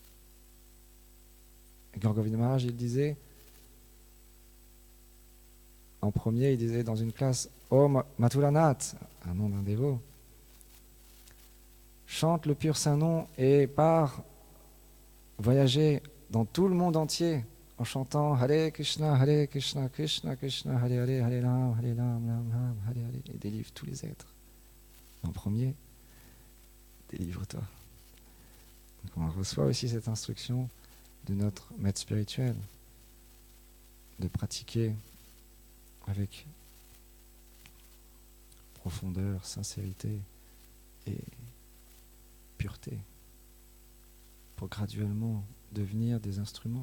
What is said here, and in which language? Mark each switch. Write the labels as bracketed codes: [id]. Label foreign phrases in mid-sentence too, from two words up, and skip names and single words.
[fr] Et Gaur Govinda Maharaj, il disait, en premier, il disait dans une classe, oh Mathuranath, un nom d'un dévot, chante le pur saint nom et part voyager dans tout le monde entier en chantant [sa] हरे कृष्ण कृष्ण कृष्ण हरे हरे हरे राम राम हरे हरे, [fr] et délivre tous les êtres. En premier, délivre-toi. Donc on reçoit aussi cette instruction de notre maître spirituel de pratiquer avec profondeur, sincérité et pureté pour graduellement devenir des instruments.